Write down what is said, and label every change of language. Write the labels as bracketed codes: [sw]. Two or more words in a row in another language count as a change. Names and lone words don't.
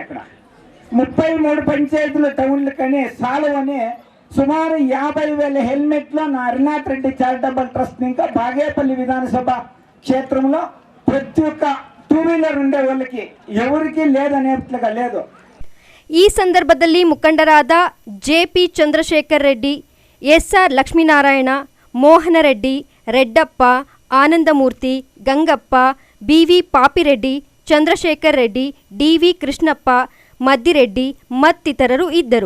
[te] అక్కడ 33 పంచాయతీలు టౌన్లు కానీ సాలువని సుమారు 50,000 హెల్మెట్లు నా హరినాథ్ రెడ్డి చారిటబుల్ ట్రస్ట్ ఇంకా బాగేపల్లి విధానసభ క్షేత్రంలో ప్రతి ఒక్క 2 వీలర్ ఉండే వాళ్ళకి ఎవరికి లేదనేట్లుగా లేదు. [kn] ಈ ಸಂದರ್ಭದಲ್ಲಿ ಮುಖಂಡರಾದ ಜೆಪಿ ಚಂದ್ರಶೇಖರ್ ರೆಡ್ಡಿ, ಎಸ್ಆರ್ ಲಕ್ಷ್ಮೀನಾರಾಯಣ, ಮೋಹನ ರೆಡ್ಡಿ, ರೆಡ್ಡಪ್ಪ, ಆನಂದಮೂರ್ತಿ, ಗಂಗಪ್ಪ, ಬಿವಿ ಪಾಪಿರೆಡ್ಡಿ, ಚಂದ್ರಶೇಖರ್ ರೆಡ್ಡಿ, ಡಿವಿ ಕೃಷ್ಣಪ್ಪ, ಮದ್ದಿರೆಡ್ಡಿ ಮತ್ತಿತರರು ಇದ್ದರು.